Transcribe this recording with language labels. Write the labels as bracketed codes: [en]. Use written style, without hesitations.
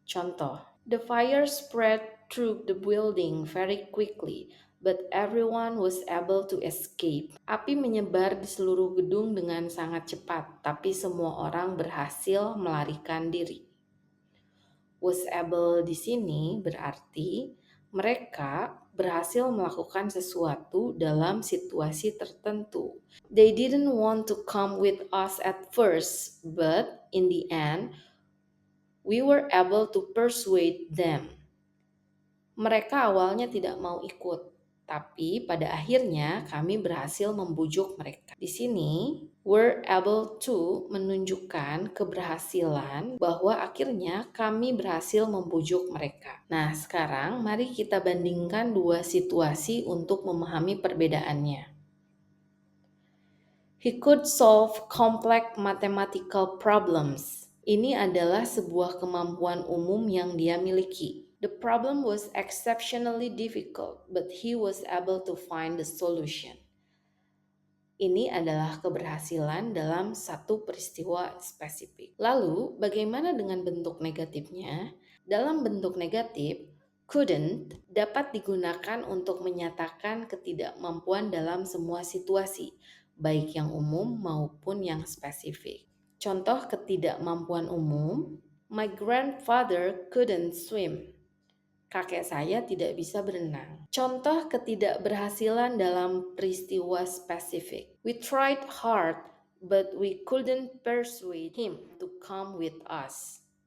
[id] Contoh, [en] the fire spread through the building very quickly, but everyone was able to escape. [id] Api menyebar di seluruh gedung dengan sangat cepat, tapi semua orang berhasil melarikan diri. Was able di sini berarti mereka berhasil melakukan sesuatu dalam situasi tertentu. [en] They didn't want to come with us at first, but in the end, we were able to persuade them. [id] Mereka awalnya tidak mau ikut, tapi pada akhirnya kami berhasil membujuk mereka. Di sini, were able to menunjukkan keberhasilan bahwa akhirnya kami berhasil membujuk mereka. Nah, sekarang mari kita bandingkan dua situasi untuk memahami perbedaannya. [en] He could solve complex mathematical problems. [id] Ini adalah sebuah kemampuan umum yang dia miliki. [en] The problem was exceptionally difficult, but he was able to find the solution. [id] Ini adalah keberhasilan dalam satu peristiwa spesifik. Lalu, bagaimana dengan bentuk negatifnya? Dalam bentuk negatif, couldn't dapat digunakan untuk menyatakan ketidakmampuan dalam semua situasi, baik yang umum maupun yang spesifik. Contoh ketidakmampuan umum, [en] my grandfather couldn't swim. [id] Kakek saya tidak bisa berenang. Contoh ketidakberhasilan dalam peristiwa spesifik. [en] We tried hard, but we couldn't persuade him to come with us.